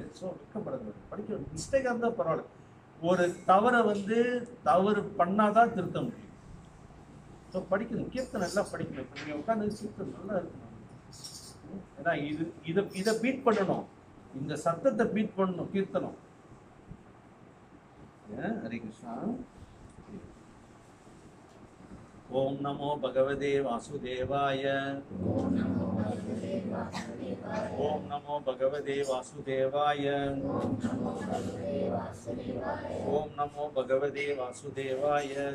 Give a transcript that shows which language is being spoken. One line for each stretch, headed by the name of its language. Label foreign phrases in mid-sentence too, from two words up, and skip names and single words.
Tamil: ஸோ வெக்கப்படக்கூடாது, படிக்கணும். மிஸ்டேக்காக இருந்தால் பரவாயில்ல. ஒரு தவறை வந்து தவறு பண்ணாதான் திருத்த முடியும். ஸோ படிக்கணும், கீர்த்தனை எல்லாம் படிக்கணும். இப்போ நீங்கள் உட்காந்து கீர்த்தனை நல்லா இருக்கணும். ஏன்னா இதை பீட் பண்ணணும், இந்த சத்தத்தை பீட் பண்ணணும் கீர்த்தனம்.
Sanskrit: हरे कृष्णा। ओम नमो भगवते वासुदेवाय। ओम नमो भगवते वासुदेवाय। ओम नमो भगवते वासुदेवाय।